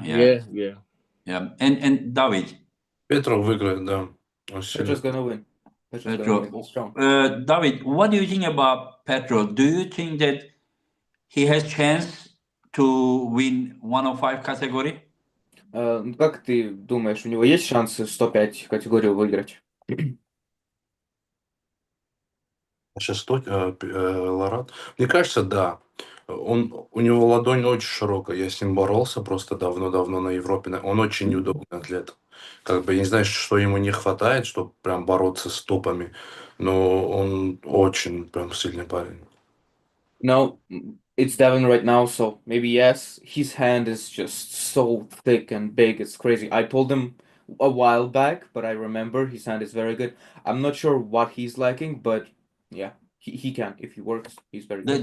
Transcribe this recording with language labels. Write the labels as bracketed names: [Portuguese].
[English] Yeah. Yeah. And David, [Russian] Петров выиграет, да. Он сильный. [English] Petro's gonna win. Petro's gonna Petro, win. He's strong. David, what do you think about Petro? Do you think that he has chance to win 105 category? [Russian] Как ты думаешь, у него есть шансы 105 категорию выиграть? Сейчас Лорат. Мне кажется, да. У него ладонь очень широкая. Я с ним боролся просто давно-давно на Европе. Он очень неудобный атлет. Как бы я не знаю, что ему не хватает, чтобы прям бороться с топами. Но он очень прям сильный парень. [English] No, it's Devin right now, so maybe yes. His hand is just so thick and big, it's crazy. I pulled him a while back, but I remember his hand is very good. I'm not sure what he's lacking, but yeah, he can. If he works, he's very good.